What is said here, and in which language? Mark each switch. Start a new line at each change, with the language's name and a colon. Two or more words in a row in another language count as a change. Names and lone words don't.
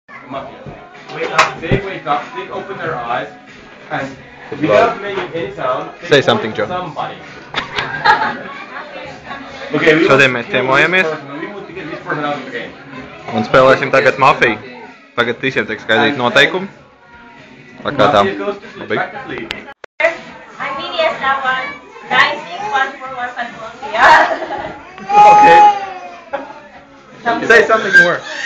English: Wake up, they open their eyes, and without making any sound, say something, Joe. Somebody. Okay,
Latvian: Šodien mēs ciemojamies un spēlēsim tagad mafiju. Tagad visiem tiek skaidrīt noteikumi. Tā kā tā. Labi.
English: Okay. Say something more.